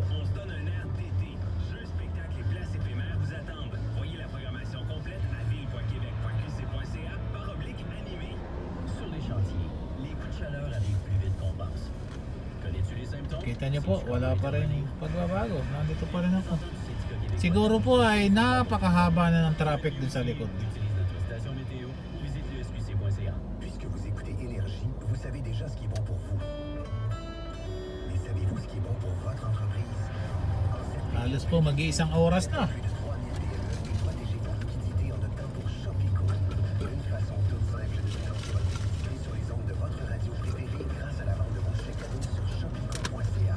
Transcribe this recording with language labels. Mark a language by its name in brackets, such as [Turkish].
[French] on se donne un air d'été. Jeux, spectacles et places éphémères vous attendent. Voyez la programmation complète à ville.québec.qc.ca/animé. Sur les chantiers, les coups de chaleur arrivent plus vite qu'on pense. Connais-tu les symptômes? [Filipino] Kita nyo po, wala pa rin pagbabago. Nandito pa rin ako. Siguro po ay napakahaba na ng traffic dun sa likod. [French] Utilise notre station météo ou visite le SQC.ca. Puisque vous écoutez Énergie, vous savez déjà ce qui est bon pour vous. Mais savez-vous ce qui est bon pour votre entreprise? [Filipino] Halos po mag-iisang oras na. [French] Plus de 3000 PME et protégez vos liquidités en optant pour Shopico. Une façon toute simple de financer votre publicité sur les ondes de votre radio préférée grâce à la vente de vos chèques cadeaux sur shopico.ca.